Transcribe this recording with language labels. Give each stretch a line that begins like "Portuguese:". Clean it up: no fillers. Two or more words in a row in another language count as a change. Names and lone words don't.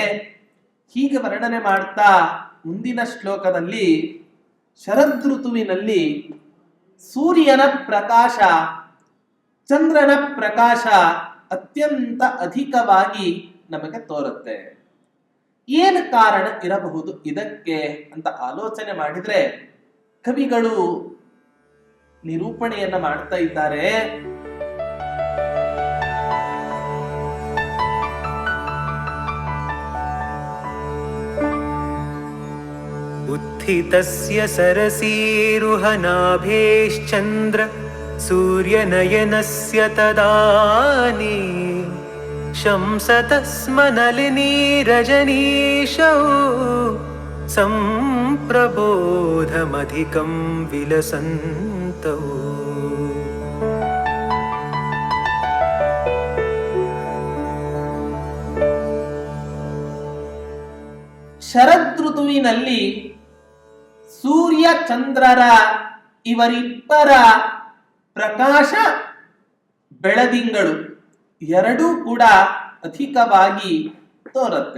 Kannada: ಹೀಗೆ ವರ್ಣನೆ ಮಾಡ್ತಾ ಮುಂದಿನ ಶ್ಲೋಕದಲ್ಲಿ ಶರದೃತುವಿನಲ್ಲಿ ಸೂರ್ಯನ ಪ್ರಕಾಶ, ಚಂದ್ರನ ಪ್ರಕಾಶ ಅತ್ಯಂತ ಅಧಿಕವಾಗಿ ನಮಗೆ ತೋರುತ್ತೆ. ಏನು ಕಾರಣ ಇರಬಹುದು ಇದಕ್ಕೆ ಅಂತ ಆಲೋಚನೆ ಮಾಡಿದ್ರೆ ಕವಿಗಳು ನಿರೂಪಣೆಯನ್ನ ಮಾಡ್ತಾ ಇದ್ದಾರೆ.
Sanskrit: उत्थितस्य सरसीरुहनाभेश्चन्द्र सूर्यनयनस्य तदानी शंसतः स्मनलिनी रजनीशौ संप्रबोधमधिकं विलसन्तौ.
Kannada: ಶರದೃತುವಿನಲ್ಲಿ ಸೂರ್ಯ ಚಂದ್ರರ ಇವರಿಬ್ಬರ ಪ್ರಕಾಶ, ಬೆಳದಿಂಗಳು ಎರಡೂ ಕೂಡ ಅಧಿಕವಾಗಿ ತೋರುತ್ತೆ.